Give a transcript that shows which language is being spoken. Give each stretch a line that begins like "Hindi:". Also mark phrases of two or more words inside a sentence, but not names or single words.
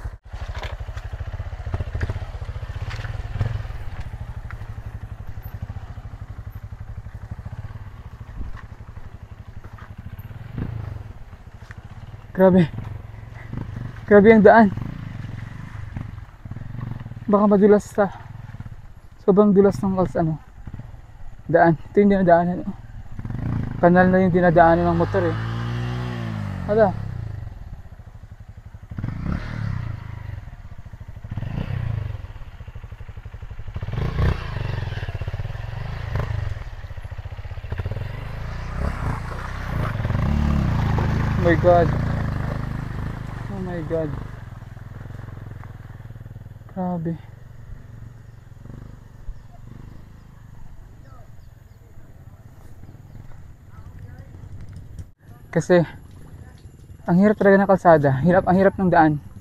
Filipino: Grabe. Grabe ang daan. Baka madulas sa sobrang dulas ng daan. Ito yung dinadaanan. Kanal na yung dinadaanan ng motor eh. Hala.
English: Oh my God. Oh my God.
Filipino: Grabe. Kasi ang hirap talaga ng kalsada, ang hirap ng daan.